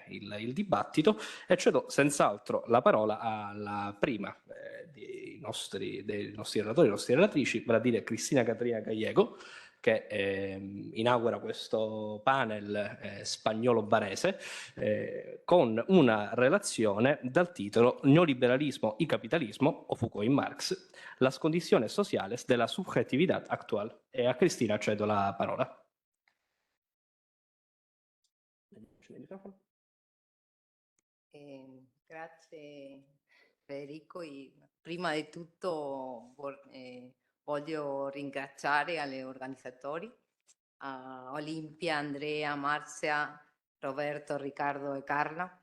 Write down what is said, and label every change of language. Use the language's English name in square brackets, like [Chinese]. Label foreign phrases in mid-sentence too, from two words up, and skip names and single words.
[Italian] il dibattito, e cedo senz'altro la parola alla prima dei nostri relatori, delle nostre relatrici, vale a dire Cristina Caterina Gallego, che inaugura questo panel spagnolo-barese con una relazione dal titolo Neoliberalismo y capitalismo, o Foucault in Marx, las condiciones sociales de la subjetividad actual. E a Cristina cedo la parola. Grazie Federico, e prima di tutto voglio ringraziare agli organizzatori, a Olimpia, Andrea, Marzia, Roberto, Riccardo e Carla.